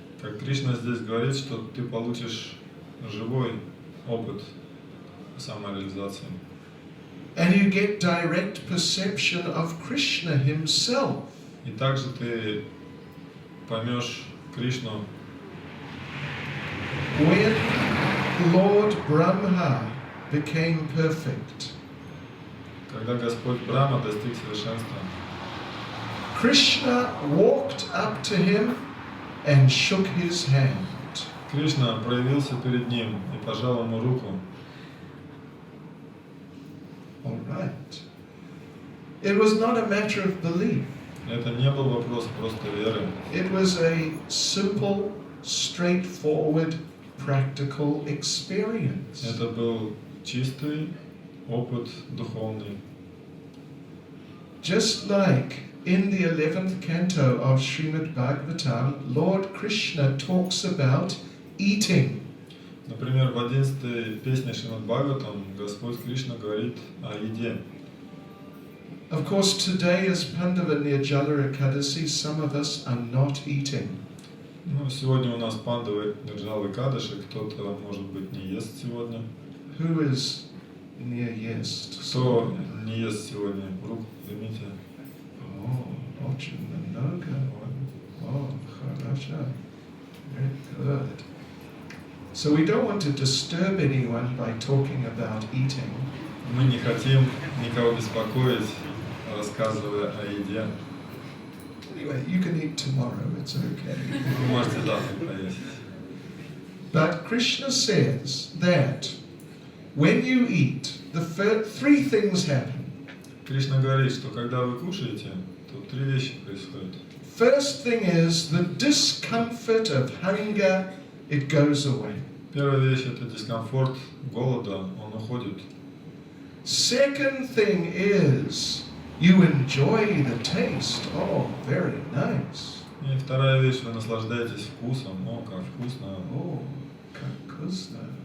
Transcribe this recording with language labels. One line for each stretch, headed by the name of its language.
Russian: Как Кришна здесь говорит, что ты получишь живой опыт самореализации.
English: And you get direct perception of Krishna himself.
Russian: И также ты поймешь Кришну.
English: When Lord Brahma became perfect,
Russian: Когда Господь Брахма достиг совершенства,
English: Krishna walked up to him and shook his hand.
Russian: Кришна проявился перед ним и пожал ему руку.
English: All right. It was not a matter of belief.
Russian: Это не был вопрос просто веры.
English: It was a simple, straightforward, practical experience.
Russian: Это был чистый опыт духовный.
English: Just like in the 11th canto of Srimad Bhagavatam, Lord Krishna talks about eating.
Russian: Например, в 11-й песне Шримад Бхагаватам Господь Кришна говорит о еде.
English: Of course, today as Pandava Nirjala Ekadasi, some of us are not eating.
Russian: Ну, сегодня у нас пандавы Нирджалы Кадыши, кто-то, может быть, не ест сегодня.
English: Who is near yeast?
Russian: Кто не ест сегодня? Руку поднимите. Oh, очень много.
English: Oh,
Russian: хорошо.
English: Very good. So we don't want to disturb anyone by talking about eating.
Russian: Мы не хотим никого беспокоить, рассказывая о еде.
English: Anyway, you can eat tomorrow, it's okay.
Russian: Вы можете завтра поесть.
English: But Krishna says that when you eat, the three things happen.
Russian: Кришна говорит, что когда вы кушаете, то три вещи происходят.
English: First thing is the discomfort of hunger, it goes away.
Russian: Первая вещь – это дискомфорт голода, он уходит.
English: Second thing is you enjoy the taste. Oh, very nice.
Russian: И вторая вещь, вы наслаждаетесь вкусом. О, как вкусно. Oh, как вкусно.